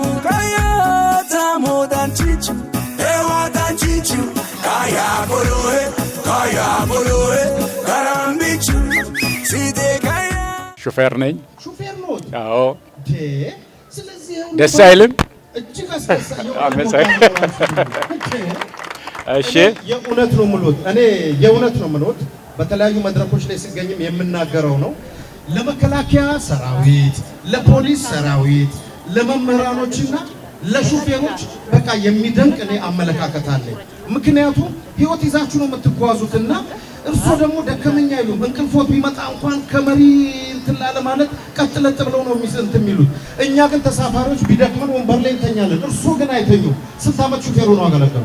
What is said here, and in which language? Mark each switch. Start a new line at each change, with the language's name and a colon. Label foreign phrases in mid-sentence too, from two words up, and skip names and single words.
Amharic: mu danchichu ewa danchichu kaya boloe karambichu side kaya ሹፌር ነኝ። ሹፌር ነው? አዎ። ስለዚህ ደስ አይልም? እጅግ አስደሳች እሺ፣ የእውነት ነው የምልዎት። እኔ የእውነት ነው የምልዎት በተለያዩ መድረኮች ላይ ሲገኝም የምናገረው ነው። ለመከላከያ ሰራዊት፣ ለፖሊስ ሰራዊት፣ ለመምህራኖችና ለሹፌሮች በቃ የሚደንቅ እኔ አመለካከት አለኝ። ምክንያቱም ህይወት ይዛችሁ ነው የምትጓዙትና እርሶ ደግሞ ደከመኛ አይሉም። እንቅልፎት ቢመጣ እንኳን ከመሪ እንትን ላለ ማለት ቀጥለጥ ብለው ነው የሚሉት። እኛ ግን ተሳፋሪዎች ቢደክመን ወንበር ላይ እንተኛለን። እርሶ ግን አይተኙም። ስንት አመት ሹፌሩ ነው አገለገሉ?